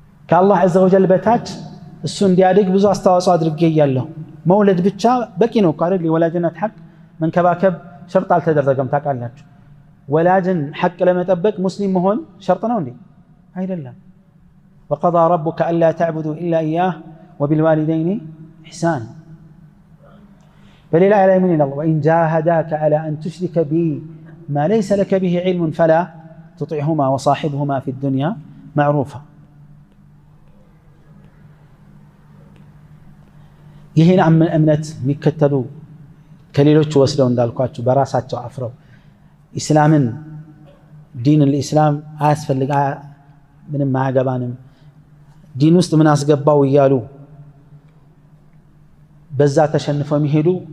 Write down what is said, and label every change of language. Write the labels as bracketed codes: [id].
[am] ከአላህ ዐዘ ወጀል በታች እሱ እንዲያድግ ብዙ አስተዋጽኦ አድርጌ እያለሁ መውለድ ብቻ በቂ ነው እኮ አይደል? የወላጅነት ሐቅ መንከባከብ ሸርጥ አልተደረገም። ታውቃላችሁ ወላጅን ሐቅ ለመጠበቅ ሙስሊም መሆን ሸርጥ ነው እንዴ? አይደለም። [ar] وقضى ربك ألا تعبدوا إلا إياه وبالوالدين إحسانا. فلله من الله وإن جاهداك على أن تشرك بي ما ليس لك به علم فلا تطعهما وصاحبهما في الدنيا معروفا. [am] ይሄን እምነት የሚከተሉ ከሌሎች ወስደው እንዳልኳችሁ በራሳቸው አፍረው ኢስላምን ዲን الاسلام አያስፈልግ ምንም አያገባንም ዲን ውስጥ ምን አስገባው እያሉ በዛ ተሸንፈው የሚሄዱ